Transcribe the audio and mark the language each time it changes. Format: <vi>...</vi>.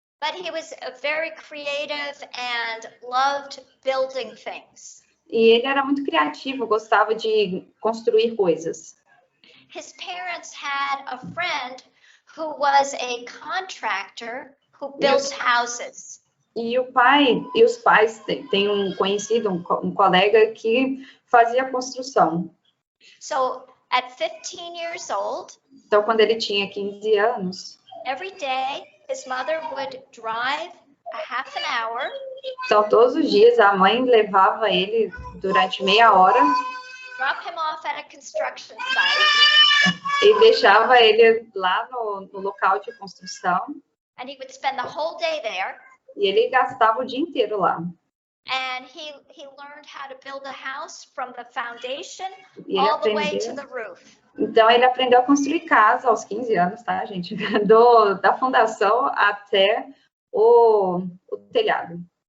<en>But he was very creative and loved building things.</en> <pt>E ele era muito criativo, gostava de construir coisas.</pt> <en>His parents had a friend who was a contractor who built houses.</en> <pt>E os pais têm um conhecido, um colega que fazia construção.</pt> <en>So at 15 years old,</en> <pt>então quando ele tinha 15 anos,</pt> <en>every day his mother would drive a half an hour.</en> <pt>Então todos os dias a mãe levava ele durante meia hora.</pt> <en>Drop him off at a construction site.</en> <pt>E deixava ele lá no local de construção.</pt> <en>And he would spend the whole day there.</en> <pt>E ele gastava o dia inteiro lá.</pt> <en>And he learned how to build a house from the foundation all the way to the roof.</en> <pt>Então ele aprendeu a construir casa aos 15 anos, tá, gente? Da fundação até o telhado.</pt>